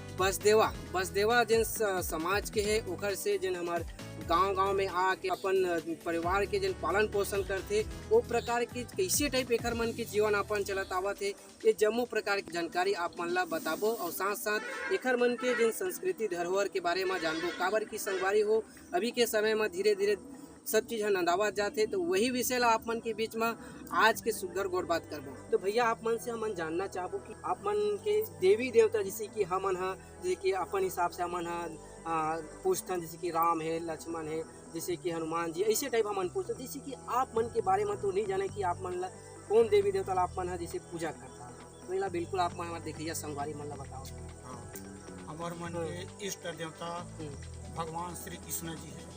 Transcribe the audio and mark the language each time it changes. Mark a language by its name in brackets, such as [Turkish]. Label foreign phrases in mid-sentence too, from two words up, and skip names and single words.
[Chhattisgarhi] बसदेवा जिन समाज के है ओकर से जिन हमार गांव में आके अपन परिवार के जिन पालन पोषण करते वो प्रकार की कैसे टाइप एकर मन के जीवन अपन चलत आवत है ये जम्मू प्रकार की जानकारी आप मन ला बताबो और साथ साथ एकर मन के जिन संस्कृति धरोहर के बारे में जानबो काबर की संगवारी हो अभी के समय में धीरे धीरे सब चीज़ नंदावत जाते तो वही विषय ला आप मन के बीच में आज के सुघर गोड़ बात करबो। तो भैया आप मन से हमन जानना चाहबो कि आप मन के देवी देवता जैसे कि हमन ह जैसे कि अपन हिसाब से हमन ह पूछतन जैसे कि राम है लक्ष्मण है जैसे कि हनुमान जी ऐसे टाइप हमन पूछते जैसे कि आप मन के बारे में तो नहीं जाने कि आप मन ला कौन देवी देवता ला आप मन ह जैसे पूजा करता तो इला बिल्कुल आप मन हमारे देखिए संगवारी मन ला बताओ। हमार मन के इष्ट देवता भगवान श्री कृष्ण जी है।